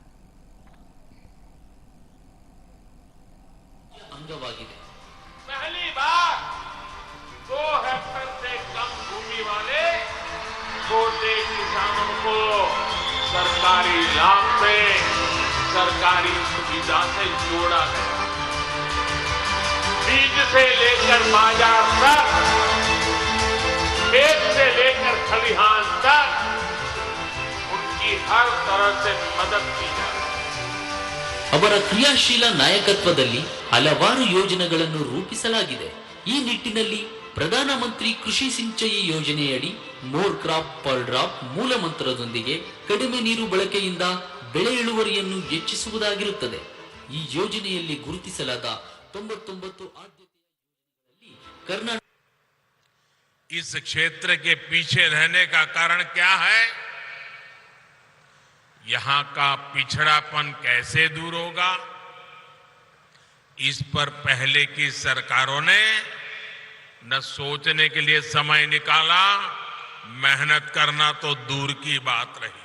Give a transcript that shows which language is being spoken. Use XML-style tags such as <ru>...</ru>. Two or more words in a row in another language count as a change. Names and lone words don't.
<hi>पहली बार 2 हेक्टेयर से कम भूमि वाले छोटे किसानों को सरकारी लाभ से, सरकारी सुविधा से जोड़ा गया। बीज से लेकर बाजार तक, खेत से लेकर खलिहान तक उनकी हर तरह से मदद की जाए।</hi> <kn>ಅವರ ಕ್ರಿಯಾಶೀಲ ನಾಯಕತ್ವದಲ್ಲಿ ಹಲವಾರು ಯೋಜನೆಗಳನ್ನು ರೂಪಿಸಲಾಗಿದೆ। ಈ ನಿಟ್ಟಿನಲ್ಲಿ ಪ್ರಧಾನಮಂತ್ರಿ ಕೃಷಿ ಸಿಂಚಯಿ ಯೋಜನೆಯಡಿ</kn> <en>More crop per drop</en> <kn>ಮೂಲ ಮಂತ್ರದೊಂದಿಗೆ ಕಡಿಮೆ ನೀರು ಬಳಕೆಯಿಂದ ಬೆಳೆ ಇಳುವರಿಯನ್ನು ಹೆಚ್ಚಿಸುವುದಾಗಿರುತ್ತದೆ। ಈ ಯೋಜನೆಯಲ್ಲಿ ಗುರುತಿಸಲಾದ 99 ಆದ್ಯತೆಯಲ್ಲಿ कर्नाटक</kn> <hi>इस क्षेत्र के पीछे रहने का कारण क्या है? यहां का पिछड़ापन कैसे दूर होगा? इस पर पहले की सरकारों ने न सोचने के लिए समय निकाला, मेहनत करना तो दूर की बात रही।</hi>